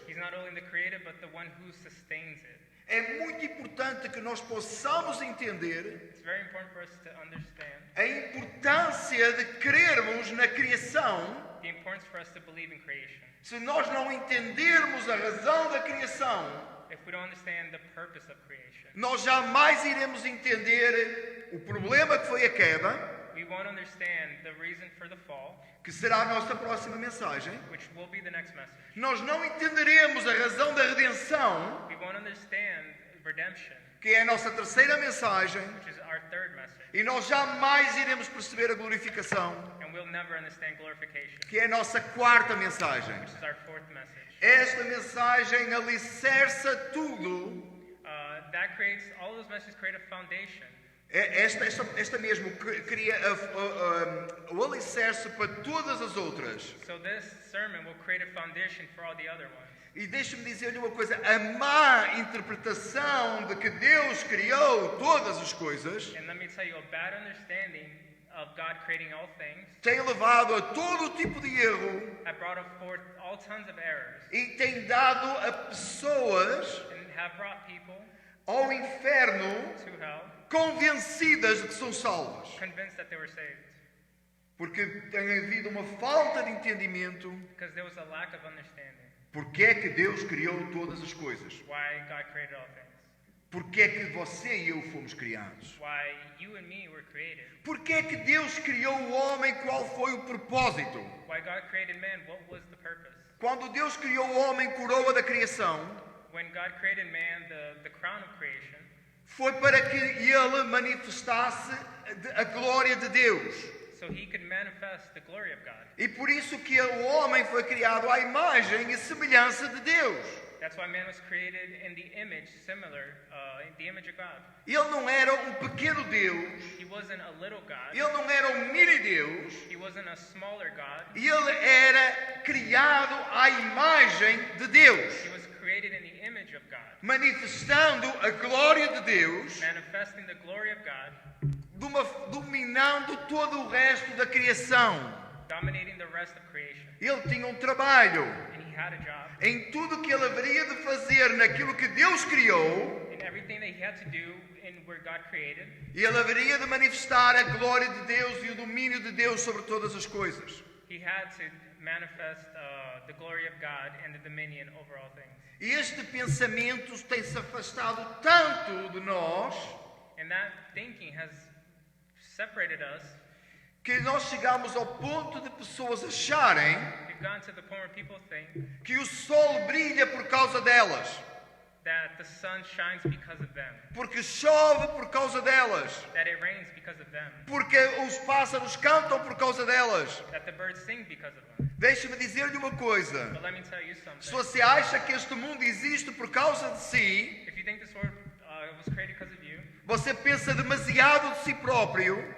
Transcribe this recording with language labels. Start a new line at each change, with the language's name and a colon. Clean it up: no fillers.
English: He's not only the creator, but the one who sustains it.
Portuguese: É muito importante que nós possamos entender
English: It's very important for us to understand
Portuguese: a importância de crermos na criação.
English: the importance for us to believe in creation.
Portuguese: Se nós não entendermos a razão da criação,
English: If we don't understand the purpose of creation,
Portuguese: nós jamais iremos entender o problema que foi a queda,
English: we won't understand the reason for the fall,
Portuguese: que será a nossa próxima mensagem.
English: which will be the next message.
Portuguese: Nós não entenderemos a razão da redenção,
English: We won't understand redemption,
Portuguese: que é a nossa terceira mensagem,
English: which is our third message.
Portuguese: e nós jamais iremos perceber a glorificação,
English: And we'll never understand glorification,
Portuguese: que é a nossa quarta mensagem.
English: which is our fourth message.
Portuguese: Esta mensagem alicerça tudo.
English: That creates, all those messages create a foundation.
Portuguese: Esta mesmo cria o alicerce para todas as outras.
English: So this sermon will create a foundation for all the other ones.
Portuguese: E deixe-me dizer-lhe uma coisa: a má interpretação de que Deus criou todas as coisas
English: And let me tell you, a bad understanding of God creating all things
Portuguese: tem levado a todo tipo de erro
English: have brought forth all tons of errors
Portuguese: e tem dado a pessoas
English: and have brought people
Portuguese: ao inferno
English: to hell
Portuguese: convencidas de que são salvas.
English: convinced that they were saved
Portuguese: Porque tem havido uma falta de entendimento.
English: because there was a lack of understanding
Portuguese: Porque é que Deus criou todas as coisas?
English: why God created all things,
Portuguese: Porque é que você e eu fomos criados?
English: why you and me were created,
Portuguese: Porque é que Deus criou o homem? Qual foi o propósito?
English: why God created man, what was the purpose?
Portuguese: Quando Deus criou o homem, coroa da criação,
English: When God created man, the crown of creation,
Portuguese: foi para que ele manifestasse a glória de Deus.
English: so he could manifest the glory of God.
Portuguese: E por isso que o homem foi criado à imagem e semelhança de Deus.
English: That's why man was created in the image, in the image of God.
Portuguese: Ele não era um pequeno Deus.
English: He wasn't a little God.
Portuguese: Ele não era um mini Deus.
English: He wasn't a smaller God.
Portuguese: Ele era criado à imagem de Deus,
English: He was created in the image of God,
Portuguese: manifestando a glória de Deus,
English: manifesting the glory of God,
Portuguese: dominando todo o resto da criação.
English: dominating the rest of creation.
Portuguese: Ele tinha um trabalho
English: And he had a job.
Portuguese: em tudo que ele haveria de fazer naquilo que Deus criou,
English: In everything that he had to do in where God created,
Portuguese: e ele haveria de manifestar a glória de Deus e o domínio de Deus sobre todas as coisas.
English: he had to manifest the glory of God and the dominion over all things.
Portuguese: E este pensamento tem-se afastado tanto de nós
English: And that thinking has separated us.
Portuguese: que nós chegamos ao ponto de pessoas acharem
English: We've gotten to the point where people think
Portuguese: que o sol brilha por causa delas,
English: that the sun shines because of them,
Portuguese: porque chove por causa delas,
English: that it rains because of them,
Portuguese: porque os pássaros cantam por causa delas.
English: that the birds sing because of them.
Portuguese: Deixe-me dizer-lhe uma coisa:
English: But let me tell you
Portuguese: se
English: something.
Portuguese: você acha que este mundo existe por causa de si,
English: If you think this world was created because of you,
Portuguese: você pensa demasiado de si próprio,